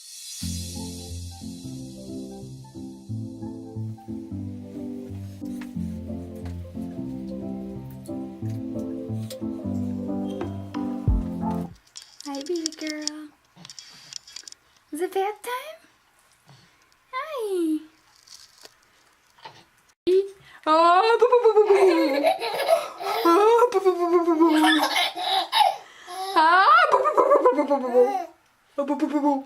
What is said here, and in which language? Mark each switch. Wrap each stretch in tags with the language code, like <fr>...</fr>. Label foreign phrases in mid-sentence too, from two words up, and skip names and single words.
<en>Hi, baby girl. Is it bath time? Hi. Oh, boo, boo, boo, boo, boo. Oh, boo, boo, boo, boo, boo, boo. Ah, boo, boo, boo, boo, boo, boo, boo, boo. Oh, boo, boo, boo, boo.</en>